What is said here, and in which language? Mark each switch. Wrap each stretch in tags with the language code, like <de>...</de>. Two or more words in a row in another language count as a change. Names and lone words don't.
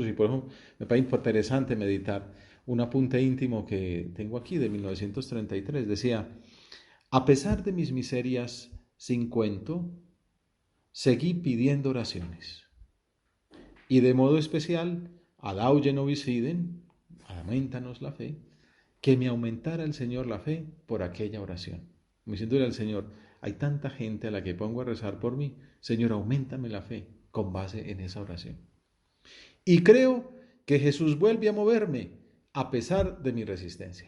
<es>Y por eso me parece interesante meditar un apunte íntimo que tengo aquí de 1933. Decía, a pesar de mis miserias sin cuento, seguí pidiendo oraciones. Y de modo especial,</es> <la>adauge nobis fidem,</la> <es>aumentanos la fe, que me aumentara el Señor la fe por aquella oración. Me diciéndole al Señor, hay tanta gente a la que pongo a rezar por mí, Señor, auméntame la fe con base en esa oración. Y creo que Jesús vuelve a moverme a pesar de mi resistencia.</es>